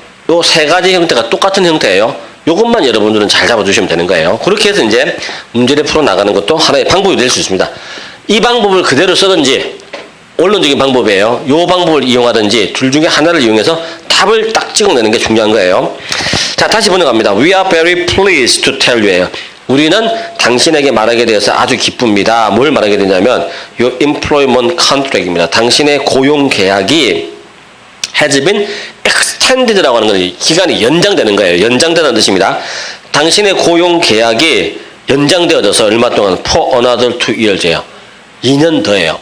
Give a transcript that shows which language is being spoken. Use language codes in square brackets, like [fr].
[ko] 요 세 가지 형태가 똑같은 형태예요. 요것만 여러분들은 잘 잡아주시면 되는 거예요. 그렇게 해서 이제 문제를 풀어나가는 것도 하나의 방법이 될 수 있습니다. 이 방법을 그대로 쓰든지 원론적인 방법이에요. 요 방법을 이용하든지 둘 중에 하나를 이용해서 답을 딱 찍어내는 게 중요한 거예요. 자, 다시 번역합니다. [en] We are very pleased to tell you예요. [ko] 우리는 당신에게 말하게 되어서 아주 기쁩니다. 뭘 말하게 되냐면 요 [en] employment contract [ko] 입니다. 당신의 고용 계약이 [en] has been extended [ko] 라고 하는 건 기간이 연장되는 거예요. 연장되는 뜻입니다. 당신의 고용 계약이 연장되어져서 얼마 동안 [en] for another 2years [ko] 예요. 2년 더예요.